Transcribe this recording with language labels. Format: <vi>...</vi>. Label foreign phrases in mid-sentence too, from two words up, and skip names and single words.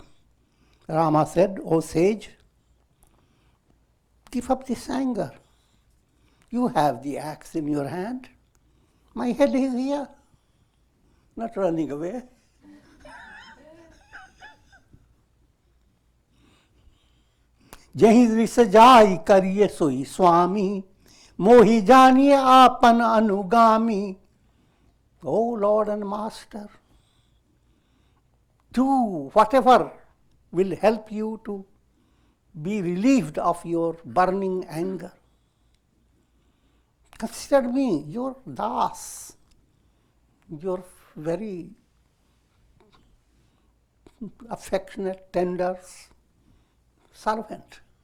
<en>Rama said, O sage, give up this anger. You have the axe in your hand. My head is here, not running away.</en> <awa>जहीं रिस जाई करिए सोई स्वामी मोहि जानिए आपन अनुगामी.</awa> <en>O Lord and Master, do whatever will help you to be relieved of your burning anger. Consider me your das, your very affectionate, tender servant.</en>